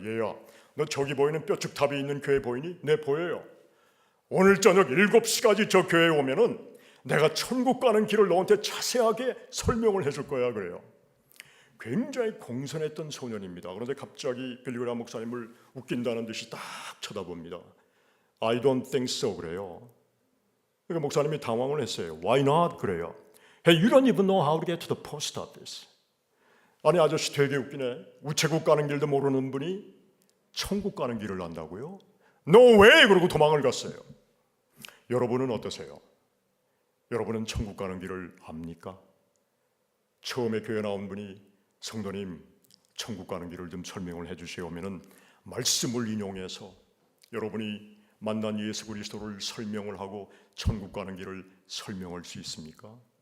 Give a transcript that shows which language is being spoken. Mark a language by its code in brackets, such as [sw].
[ko] 얘야, 너 저기 보이는 뼈축탑이 있는 교회 보이니? 네, 보여요. 오늘 저녁 7시까지 저 교회에 오면은 내가 천국 가는 길을 너한테 자세하게 설명을 해줄 거야. 그래요. 굉장히 공손했던 소년입니다. 그런데 갑자기 빌리그레암 목사님을 웃긴다는 듯이 딱 쳐다봅니다. [en] I don't think so [ko] 그래요. 그러니까 목사님이 당황을 했어요. [en] Why not [ko] 그래요. [en] Hey, you don't even know how to get to the post office. [ko] 아니, 아저씨 되게 웃기네. 우체국 가는 길도 모르는 분이 천국 가는 길을 안다고요? [en] No way! [ko] 그러고 도망을 갔어요. 여러분은 어떠세요? 여러분은 천국 가는 길을 압니까? 처음에 교회 나온 분이 성도님 천국 가는 길을 좀 설명을 해주시오면은 말씀을 인용해서 여러분이 만난 예수 그리스도를 설명을 하고 천국 가는 길을 설명할 수 있습니까?